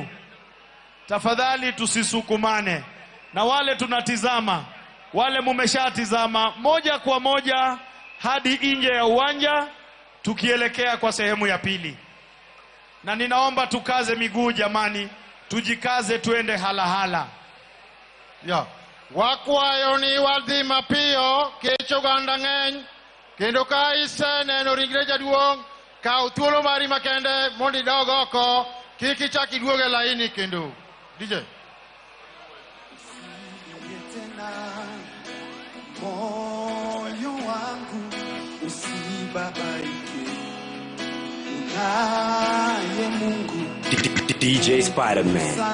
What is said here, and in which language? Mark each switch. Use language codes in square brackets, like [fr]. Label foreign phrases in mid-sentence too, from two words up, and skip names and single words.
[sw] Tafadhali tusisukumane. Na wale tunatizama, wale mumeshatizama, moja kwa moja hadi nje ya uwanja tukielekea kwa sehemu ya pili. Na ninaomba tukaze miguu jamani, tujikaze tuende halahala. Ya. [luo] Wakwayo ni wadhi mapio, kecho ganda ng'eny, kendo ka ise neno ringre jaduong', kaw thuolo mari makende mondo idog oko, kik ichak iduog e laini kendo. [sw] DJ. Moyo wangu usibabaike. Unaye Mungu DJ Spider-Man.